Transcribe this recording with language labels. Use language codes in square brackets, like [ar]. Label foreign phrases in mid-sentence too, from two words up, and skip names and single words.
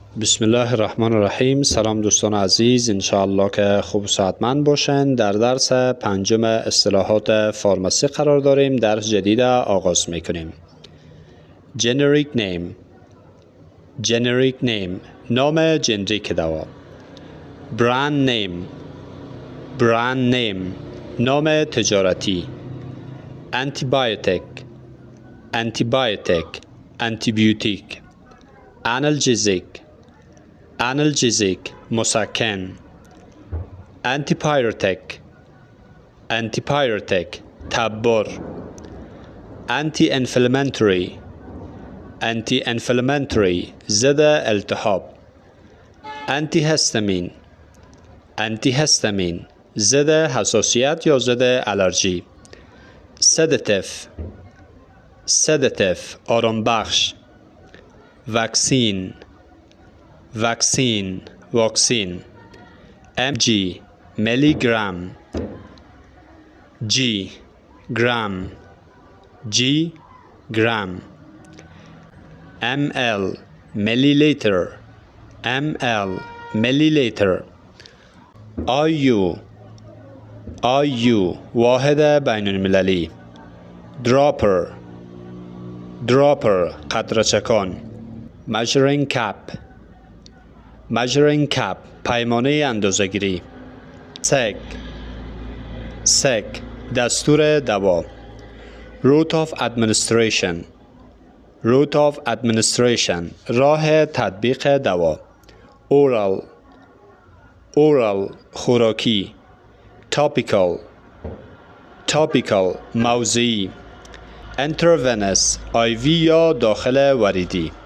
[ar] بسم الله الرحمن الرحیم. [fa] سلام دوستان عزیز، انشاءالله که خوب و صحتمند باشین. در درس پنجم اصطلاحات فارماسی قرار داریم. درس جدید آغاز میکنیم. [en] Generic name. Generic name، [fa] نام جنریک دوا. [en] Brand name. Brand name، [fa] نام تجارتی. [en] Antibiotic. Antibiotic، انتیبیوتیک. Analgesic. Analgesic، مسکن. Antipyretic. Antipyretic، تبر. Anti-inflammatory. Anti-inflammatory، [fa] ضد التهاب. [en] Antihistamine. Antihistamine، [fa] ضد حساسیت یا ضد آلرژی. [en] Sedative. Sedative، [fa] آرام بخش. [en] Vaccine. Vaccine، واکسین. [fa] mg، میلی گرم. g، گرم. g، گرم. ml، میلی لیتر. ml، میلی لیتر. iu. iu، واحد بین المللی. [en] dropper. dropper، [fa] قطره چکان. [en] measuring cap. measuring cap، [fa] پیمانه اندازه‌گیری. [en] sec. sec، [fa] دستور دوا. [en] route of administration. route of administration، [fa] راه تطبیق دوا. [en] oral. oral، خوراکی. topical. topical، موضعی. [fa] intravenous، IV یا داخل وریدی.